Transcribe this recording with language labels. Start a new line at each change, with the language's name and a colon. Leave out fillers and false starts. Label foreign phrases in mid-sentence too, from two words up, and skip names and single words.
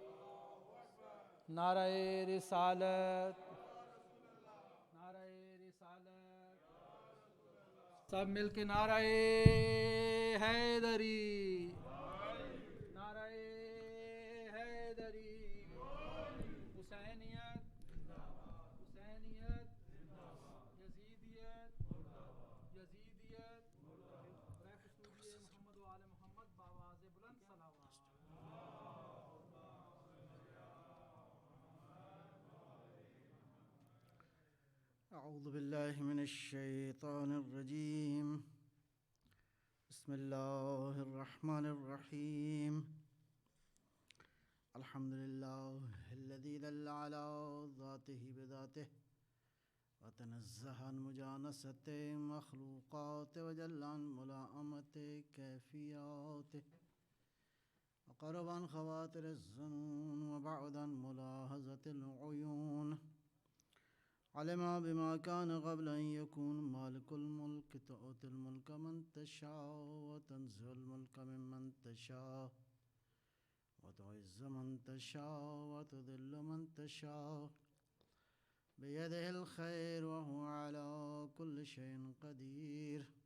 Urdu: نعرہ رسالت، نعرہ رسالت، سب مل کے نعرہ حیدری، نعرہ حیدری، حسینیت، حسینیت، یزیدیت، یزیدیت، رہ محمد و آل محمد بآواز بلند صلوات۔
Arabic: اعوذ باللہ من الشیطان الرجیم، بسم اللہ الرحمن الرحیم، الحمد للہ الذی دل علی ذاتہ بذاتہ وتنزہ عن مجانست مخلوقات وجل عن ملاءمت کیفیات، وقرب عن خواطر الظنون وبعد عن ملاحظة العیون، علم بما كان قبل أن يكون، مالك الملك تؤتي الملك من تشاء وتنزع الملك ممن تشاء وتعز من تشاء وتذل من تشاء، بيده الخير وهو على كل شيء قدير،